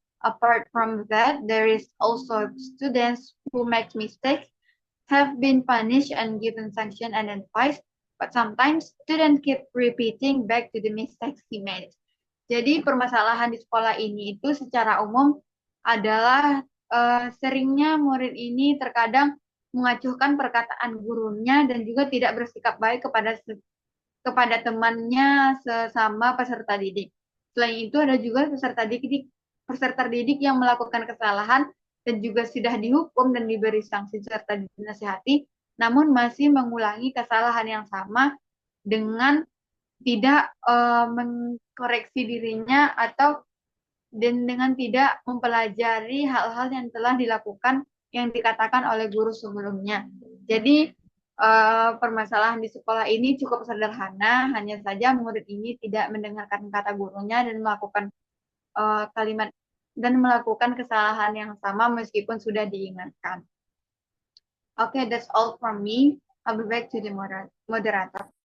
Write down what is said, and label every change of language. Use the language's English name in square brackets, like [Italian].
[English] Apart from that, there is also students who make mistakes, have been punished and given sanction and advice, but sometimes students keep repeating back to the mistakes he made. [Indonesian] Jadi permasalahan di sekolah ini itu secara umum adalah seringnya murid ini terkadang mengacuhkan perkataan gurunya dan juga tidak bersikap baik kepada temannya sesama peserta didik. Selain itu ada juga peserta didik yang melakukan kesalahan dan juga sudah dihukum dan diberi sanksi serta dinasihati, namun masih mengulangi kesalahan yang sama dengan tidak mengkoreksi dirinya atau dengan tidak mempelajari hal-hal yang telah dilakukan yang dikatakan oleh guru sebelumnya. Jadi permasalahan di sekolah ini cukup sederhana, hanya saja murid ini tidak mendengarkan kata gurunya dan melakukan kalimat dan melakukan kesalahan yang sama meskipun sudah diingatkan. [English] Okay, that's all from me. I'll be back to the moderator.